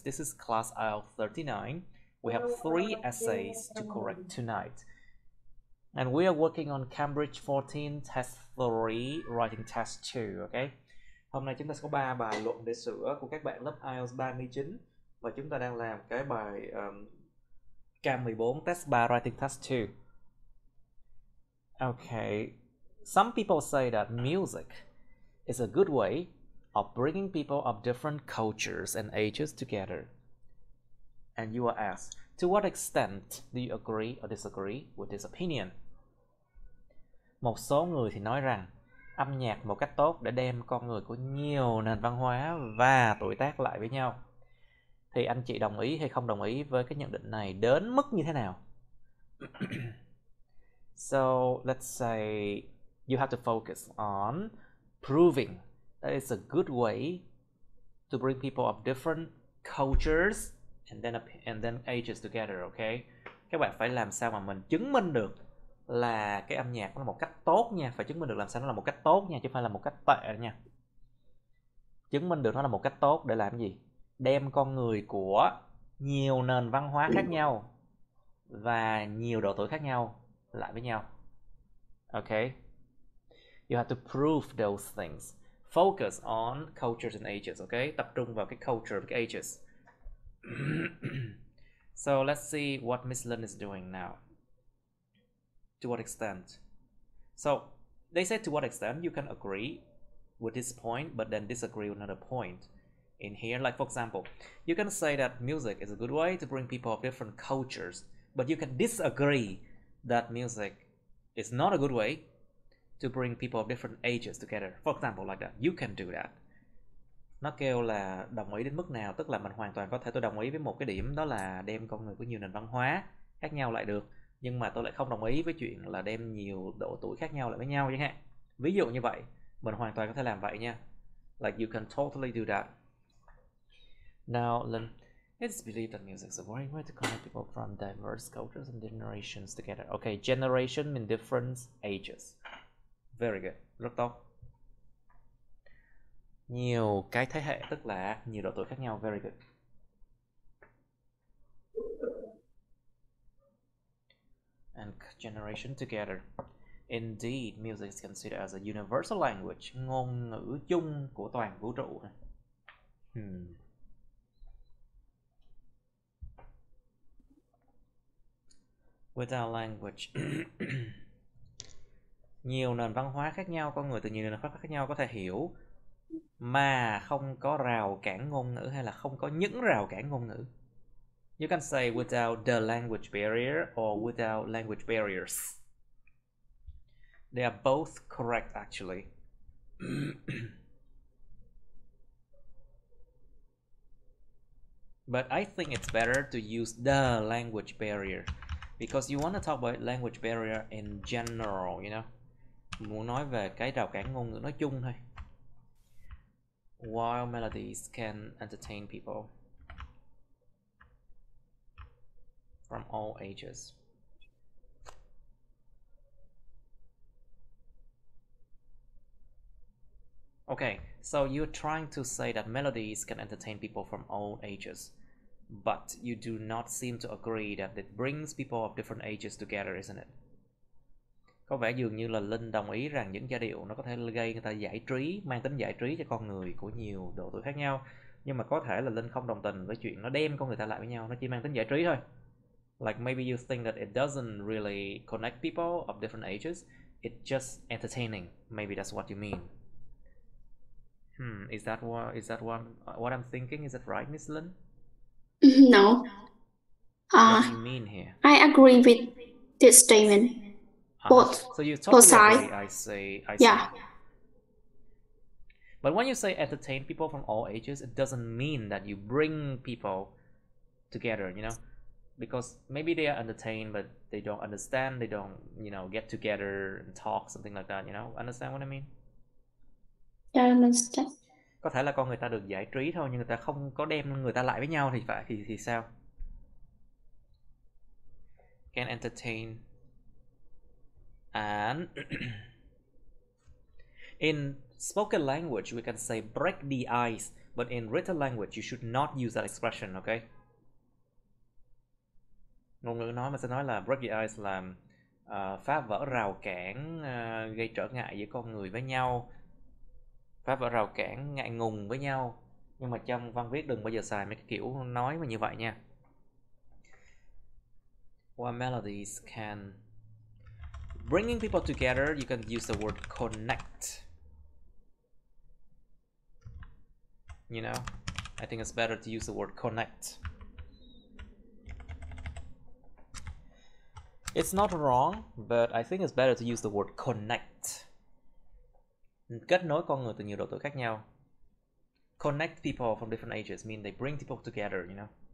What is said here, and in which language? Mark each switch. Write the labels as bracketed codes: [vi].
[en] This is class IELTS 39. We have 3 essays to correct tonight. And we are working on Cambridge 14 Test 3, Writing Test 2, okay? [vi] Hôm nay chúng ta có 3 bài luận để sửa của các bạn lớp IELTS 39 và chúng ta đang làm cái bài Cam 14 Test 3, Writing Test 2. [en] Okay, some people say that music is a good way of bringing people of different cultures and ages together. And you are asked, to what extent do you agree or disagree with this opinion? [vi] Một số người thì nói rằng âm nhạc một cách tốt để đem con người của nhiều nền văn hóa và tuổi tác lại với nhau. Thì anh chị đồng ý hay không đồng ý với cái nhận định này đến mức như thế nào? [en] So let's say you have to focus on proving that it's a good way to bring people of different cultures and then ages together, okay? [vi] Các bạn phải làm sao mà mình chứng minh được là cái âm nhạc nó là một cách tốt nha, phải chứng minh được làm sao nó là một cách tốt nha, chứ không phải là một cách tệ nha. Chứng minh được nó là một cách tốt để làm gì? Đem con người của nhiều nền văn hóa khác nhau và nhiều độ tuổi khác nhau lại với nhau. [en] Okay? You have to prove those things. Focus on cultures and ages, okay? [vi] Tập trung vào cái culture và cái ages. [en] So let's see what Miss Lin is doing now. To what extent? So they said to what extent you can agree with this point but then disagree with another point in here. Like for example, you can say that music is a good way to bring people of different cultures, but you can disagree that music is not a good way to bring people of different ages together. For example, like that. You can do that. [vi] Nó kêu là đồng ý đến mức nào, tức là mình hoàn toàn có thể tôi đồng ý với một cái điểm đó là đem con người của nhiều nền văn hóa khác nhau lại được, nhưng mà tôi lại không đồng ý với chuyện là đem nhiều độ tuổi khác nhau lại với nhau chẳng hạn. Ví dụ như vậy, mình hoàn toàn có thể làm vậy nha. [en] Like you can totally do that. Now, it's believed that music is a great way to connect people from diverse cultures and generations together. Okay, generation means different ages. Very good, [vi] rất tốt. Nhiều cái thế hệ tức là nhiều độ tuổi khác nhau. [en] Very good. And generation together. Indeed, music is considered as a universal language, [vi] ngôn ngữ chung của toàn vũ trụ. [en] Without language. [vi] Nhiều nền văn hóa khác nhau, con người từ nhiều nền văn hóa khác nhau có thể hiểu mà không có rào cản ngôn ngữ hay là không có những rào cản ngôn ngữ. [en] You can say without the language barrier or without language barriers. They are both correct actually. But I think it's better to use the language barrier because you want to talk about language barrier in general, you know. [vi] Muốn nói về cái rào cản ngôn ngữ nói chung thôi. [en] While melodies can entertain people from all ages. Okay, so you're trying to say that melodies can entertain people from all ages, but you do not seem to agree that it brings people of different ages together, isn't it? [vi] Có vẻ dường như là Linh đồng ý rằng những giai điệu nó có thể gây người ta giải trí, mang tính giải trí cho con người của nhiều độ tuổi khác nhau. Nhưng mà có thể là Linh không đồng tình với chuyện nó đem con người ta lại với nhau, nó chỉ mang tính giải trí thôi. [en] Like maybe you think that it doesn't really connect people of different ages, it's just entertaining. Maybe that's what you mean. Is that what I'm thinking? Is that right, Miss Lin? No. What do you mean here? I agree with this statement. Both. So you totally sides. agree. I see. Yeah. But when you say entertain people from all ages, it doesn't mean that you bring people together, you know, because maybe they are entertained, but they don't understand. They don't, you know, get together and talk, something like that. You know, understand what I mean? I understand. [vi] Có thể là con người ta được giải trí thôi, nhưng người ta không có đem người ta lại với nhau thì sao? [en] Can entertain And in spoken language, we can say break the ice, but in written language, you should not use that expression, okay? [vi] Ngôn ngữ nói mà sẽ nói là [en] break the ice [vi] là phá vỡ rào cản, gây trở ngại giữa con người với nhau, phá vỡ rào cản, ngại ngùng với nhau. Nhưng mà trong văn viết đừng bao giờ xài mấy cái kiểu nói mà như vậy nha. [en] What melodies can bringing people together, you can use the word connect. You know, I think it's better to use the word connect. It's not wrong, but I think it's better to use the word connect. [vi] Kết nối con người từ nhiều độ tuổi khác nhau. [en] Connect people from different ages mean they bring people together, you know.